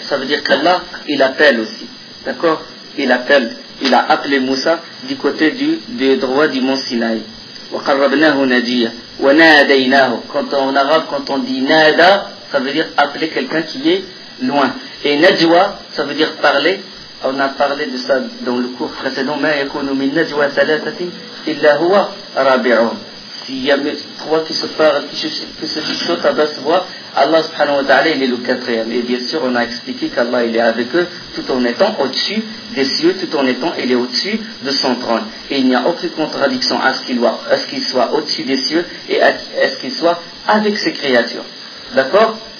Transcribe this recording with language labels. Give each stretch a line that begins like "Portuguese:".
French: Ça veut dire qu'Allah, il appelle aussi. D'accord? Il a appelé Moussa du côté du droit du mont Sinaï.
Arabic: وَقَرَّبْنَاهُ نَجِيًّا وَنَادَيْنَاهُ.
French: Quand on dit nada, ça veut dire appeler quelqu'un qui est loin. Et Najwa, ça veut dire parler. On a parlé de ça dans le cours précédent. Mais
Arabic: يكون من نجوى ثلاثة إلا هو رابعهم.
French: S'il y a trois qui se parlent, qui se discutent à basse voix, Allah subhanahu wa ta'ala, il est le quatrième. Et bien sûr, on a expliqué qu'Allah, il est avec eux, tout en étant au-dessus des cieux, tout en étant, il est au-dessus de son trône. Et il n'y a aucune contradiction à ce qu'il soit au-dessus des cieux et à ce qu'il soit avec ses créatures. D'accord?